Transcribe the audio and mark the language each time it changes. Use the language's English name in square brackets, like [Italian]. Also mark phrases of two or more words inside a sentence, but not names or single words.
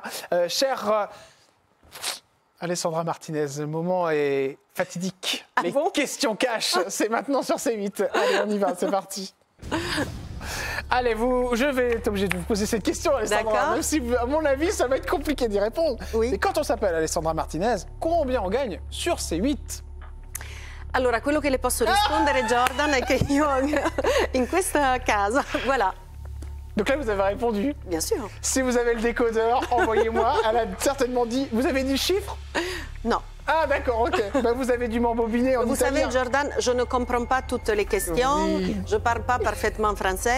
[French] Chère Alessandra Martinez, le moment est fatidique. Les questions cash, c'est maintenant sur C8. Allez, on y va, c'est parti. Allez, je vais être obligé de vous poser cette question, Alessandra. Même si, à mon avis, ça va être compliqué d'y répondre. Oui. Et quand on s'appelle Alessandra Martinez, combien on gagne sur C8? [Italian] Allora, quello che le posso rispondere, Jordan, è che io in questa casa, [French] voilà. Donc là, vous avez répondu. Bien sûr. Si vous avez le décodeur, envoyez-moi. Elle a certainement dit... Vous avez dit chiffre? Non. Ah, d'accord, ok. Bah, vous avez dû m'embobiner en Vous italien. savez, Jordan, je ne comprends pas toutes les questions. Oui. Je ne parle pas parfaitement français.